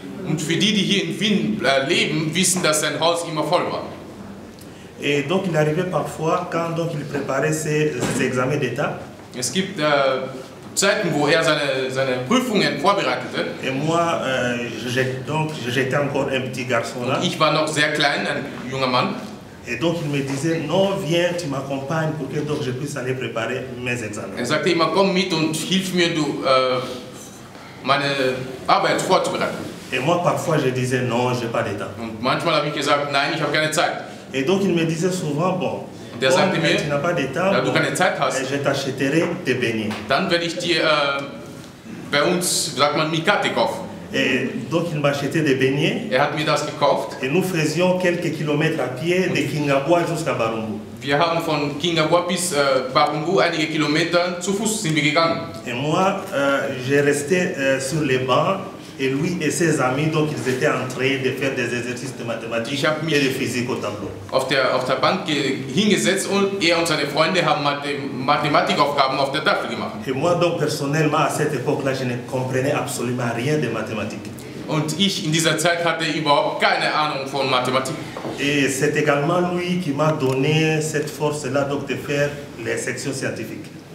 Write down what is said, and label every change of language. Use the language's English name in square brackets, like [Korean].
[German] Und für die hier in Wien leben, wissen, dass sein Haus immer voll war. [French] Et donc il arrivait parfois, quand donc il préparait ses examens d'État. [German] Es gibt Zeiten, wo seine Prüfungen vorbereitete. [French] Et moi, j'étais encore un petit garçon là. [German] Und ich war noch sehr klein, ein junger Mann. [French] Et donc il me disait, non, viens, tu m'accompagnes pour que donc je puisse aller préparer mes examens. [German] Sagte immer, komm mit und hilf mir, meine Arbeit vorzubereiten. [French] Et moi, parfois, je disais, non, je n'ai pas de temps. [German] Und manchmal habe ich gesagt, nein, ich habe keine Zeit. [French] Et donc il me disait souvent, bon, [German] der sagte mir, [French] tu n'as pas de temps, [German] da du keine Zeit hast, [French] je t'achèterai des beignets. [German] Dann werde ich dir bei uns, sagt man, Mikate kaufen. [French] Et donc il m'achetait des beignets. [German] Hat mir das gekauft. [French] Et nous faisions quelques kilomètres à pied de Kingabwa jusqu'à Barumbu. [German] Wir haben von Kingabwa bis Barumbu einige Kilometer zu Fuß sind wir gegangen. [French] Et moi, je restais sur les bancs et lui et ses amis, donc ils étaient en train de faire des exercices de mathématiques et de physique au tableau. [German] Auf der Bank hingesetzt und er und seine Freunde haben Mathematikaufgaben auf der Tafel gemacht. [French] Et moi donc personnellement à cette époque-là, je ne comprenais absolument rien de mathématiques. [German] Und ich in dieser Zeit hatte überhaupt keine Ahnung von Mathematik. [French] Et c'est également lui qui m'a donné cette force-là donc de faire les sections scientifiques.